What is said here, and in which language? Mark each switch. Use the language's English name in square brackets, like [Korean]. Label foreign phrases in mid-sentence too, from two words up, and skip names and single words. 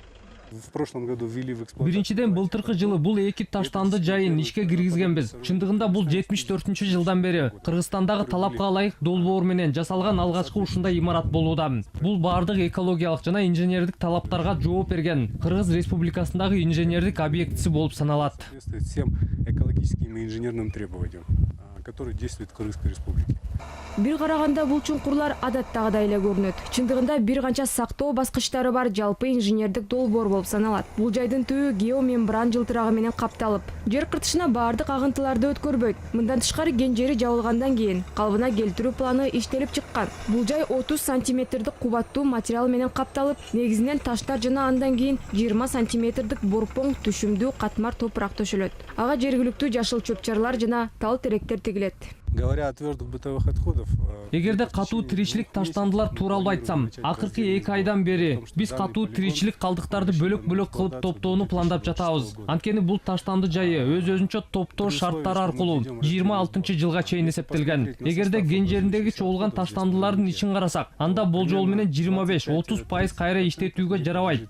[Kyrgyz] Биринчиден былтыркы жылы бул эки таштанды жайын ишке киргизгенбиз. Чындыгында бул 74-жылдан бери Кыргызстандагы талапка ылайык долбоор менен жасалган алгачкы ушундай имарат болууда. Бул баардык экологиялык жана инженердик талаптарга жооп берген Кыргыз Республикасындагы инженердик объектиси болуп саналат. [Russian] Экологическим и инженерным требованиям, которые действуют в Кыргызской республике. [Kyrgyz] Бир караганда бул чуңкурлар адаттагыдай эле көрүнөт. Чындыгында бир канча сактоо баскычтары бар жалпы инженердик долбоор болуп саналат. Бул жайдын түбү геомембран жылтырагы менен капталып, жер кыртышына баардык агынтыларды өткөрбөйт. Мындан тышкары кен жери жабылгандан кийин калыбына келтирүү планы иштелип чыккан. Бул жай 30 сантиметрдик кубаттуу материал менен капталып, негизинен таштар жана андан кийин 20 сантиметрдик борпоң түшүмдүү катмар топурак төшөлөт. Ага жергиликтүү жашыл чөп-чарлар жана тал теректер тигилет. [Russian] Говоря о твердых бытовых отходах, [Kyrgyz] Эгерде катуу тиричилик таштандылар тууралуу айтсам, акыркы 2 айдан бери биз катуу тиричилик калдыктарды бөлөк-бөлөк кылып топтоону пландап жатабыз. Анткени бул таштанды жайы өз-өзүнчө топтоо шарттары аркылуу 26-жылга чейин эсептелген. Эгерде кен жериндеги чогулган таштандылардын ичин карасак, анда болжол менен 25-30% кайра иштетүүгө жарабайт.